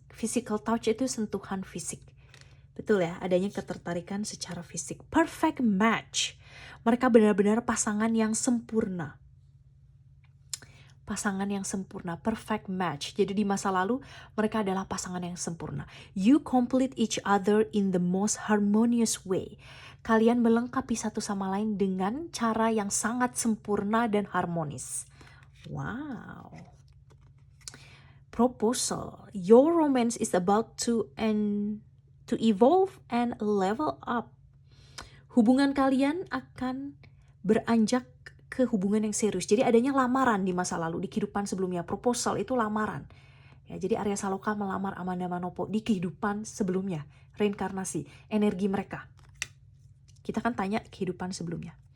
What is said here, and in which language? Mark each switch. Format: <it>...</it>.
<en>Physical touch</en> <id>itu sentuhan fisik. Betul ya, adanya ketertarikan secara fisik.</id> <en>Perfect match.</en> <id>Mereka benar-benar pasangan yang sempurna. Pasangan yang sempurna,</id> <en>perfect match.</en> <id>Jadi di masa lalu mereka adalah pasangan yang sempurna.</id> <en>You complete each other in the most harmonious way.</en> <id>Kalian melengkapi satu sama lain dengan cara yang sangat sempurna dan harmonis.</id> <en>Wow. Proposal. Your romance is about to evolve and level up.</en> <id>Hubungan kalian akan beranjak ke hubungan yang serius. Jadi adanya lamaran di masa lalu, di kehidupan sebelumnya. Proposal itu lamaran. Ya, jadi Arya Saloka melamar Amanda Manopo di kehidupan sebelumnya. Reinkarnasi, energi mereka. Kita kan tanya kehidupan sebelumnya.</id>